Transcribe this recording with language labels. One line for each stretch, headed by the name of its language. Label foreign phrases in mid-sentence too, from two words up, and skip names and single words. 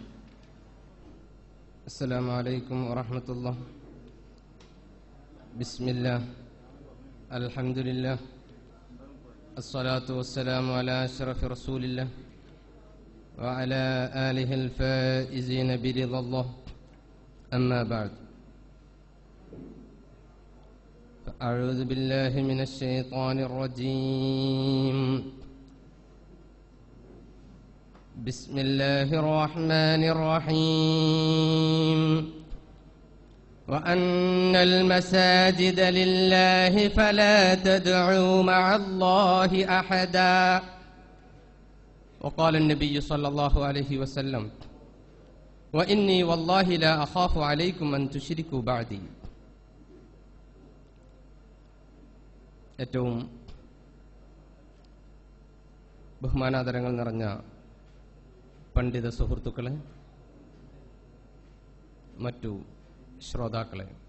Arabic: السلام عليكم ورحمة الله. بسم الله، الحمد لله، الصلاة والسلام على أشرف رسول الله وعلى آله الفائزين برضا الله. أما بعد. أعوذ بالله من الشيطان الرجيم. بسم الله الرحمن الرحيم. وأن المساجد لله فلا تدعوا مع الله أحدا. وقال النبي صلى الله عليه وسلم: وإني والله لا أخاف عليكم أن تشركوا بعدي.
Malayalam: ഏറ്റവും ബഹുമാനാദരങ്ങൾ നിറഞ്ഞ പണ്ഡിത സുഹൃത്തുക്കളെ, മറ്റു ശ്രോതാക്കളെ,